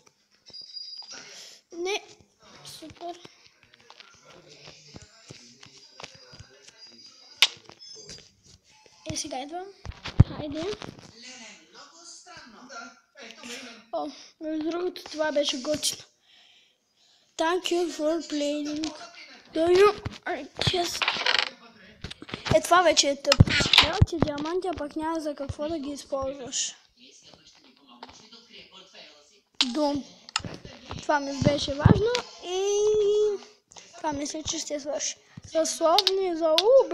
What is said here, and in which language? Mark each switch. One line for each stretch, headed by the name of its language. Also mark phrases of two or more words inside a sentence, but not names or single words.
Bulgarian: Не, супер. Сега идвам. Хайде. Лене, много странно. Да, ето ме имен. О, между другото това беше готино.
English: Thank you for playing. Do you just...
Bulgarian: Е, това вече е тъп. Трябва ти диаманти, а пък няма за какво да ги използваш. Дом. Това ми беше важно и това мисля, че ще свърши.